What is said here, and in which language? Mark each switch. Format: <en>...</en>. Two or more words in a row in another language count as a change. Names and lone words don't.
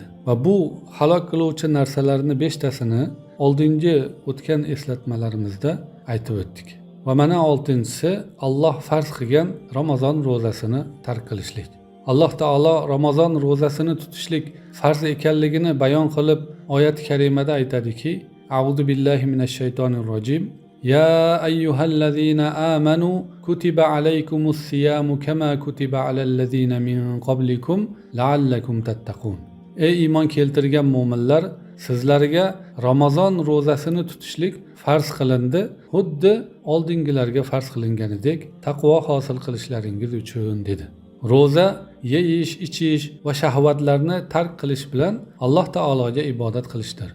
<uz>Va bu halok qiluvchi narsalarni 5 tasini oldingi o'tgan eslatmalarimizda aytib o'tdik. Va mana 6-si Alloh farz qilgan Ramazon ro'zasini tark qilishlik. Alloh taolo Ramazon ro'zasini tutishlik farz ekanligini bayon qilib, oyat karimada aytadiki:</uz> <ar>"أعوذ بالله من الشيطان الرجيم. يا أيها الذين آمنوا كتب عليكم الصيام كما كتب على الذين من قبلكم لعلكم تتقون."</ar> <uz>Ey iymon keltirgan mu'minlar, sizlarga Ramazon ro'zasini tutishlik farz qilindi, xuddi oldingilarga farz qilinganidek taqvo hosil qilishlaringiz uchun dedi. Ro'za yeyish, ichish va shahvatlarni tark qilish bilan Alloh taologa ibodat qilishdir.</uz>